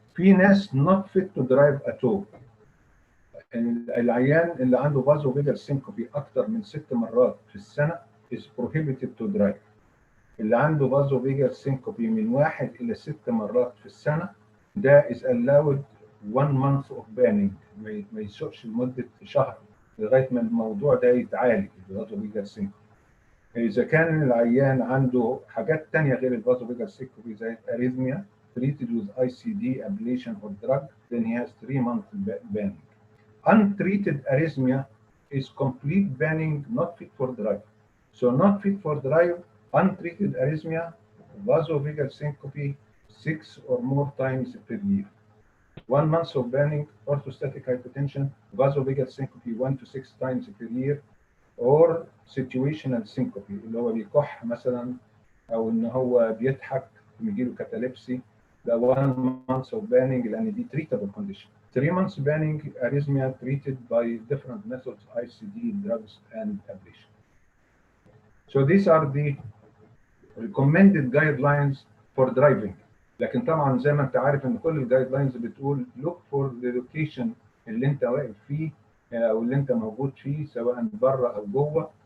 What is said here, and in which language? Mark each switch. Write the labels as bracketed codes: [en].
[ar] في ناس [en] not fit to drive at all. [ar] العيان اللي عنده فازوفيجال سينكوبي اكتر من 6 مرات في السنه [en] is prohibited to drive. [ar] اللي عنده فازوفيجال سينكوبي من 1 إلى 6 مرات في السنه ده [en] is allowed 1 month of banning، [ar] ما يسوقش لمده شهر لغايه ما الموضوع ده يتعالج الفازوفيجال سينكوبي. اذا كان العيان عنده حاجات ثانيه غير الفازوفيجال سينكوبي زي الاريثميا [en] treated with ICD ablation or drug, then he has 3 months banning. Untreated arrhythmia is complete banning, not fit for drive. So not fit for drive, untreated arrhythmia, vasovagal syncope 6 or more times per year. 1 month of banning, orthostatic hypotension, vasovagal syncope 1 to 6 times per year, or situational syncope [ar] اللي هو بيكح مثلا او ان هو بيضحك بيجيله كاتاليبسي. [en] ده 1 month of banning [ar] لان دي [en] treatable condition. 3 months banning arrhythmia treated by different methods, ICD, drugs, and ablation. So these are the recommended guidelines for driving. [ar] لكن طبعا زي ما انت عارف ان كل الجايد لاينز بتقول [en] look for the location [ar] اللي انت واقف فيه او اللي انت موجود فيه سواء بره او جوه.